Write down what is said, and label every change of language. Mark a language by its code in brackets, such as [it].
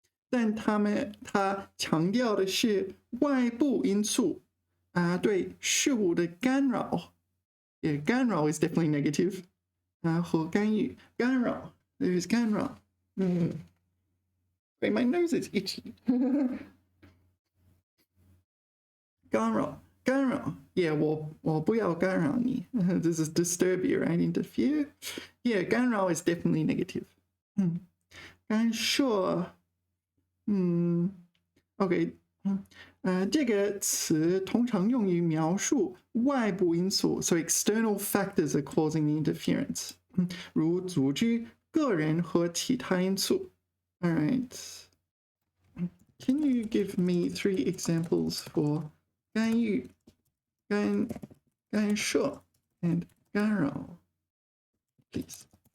[zh] 但他强调的是外部因素对事物的干扰。 [en] Yeah, 干扰 is definitely negative. [zh] 和干预干扰 [en] there is [zh] 干扰。 [en] Wait, my nose is itchy. [zh] 干扰 Yeah, 我不要干扰你。 [en] This is disturb you, right? Interfere. Yeah, 干扰 is definitely negative. [zh] 干涉OK 这个词通常用于描述外部因素 [en] so external factors are causing the interference. [zh] 如组织、个人和其他因素。 [en] All right. Can you give me 3 examples for 干预、干涉 and 干扰 please?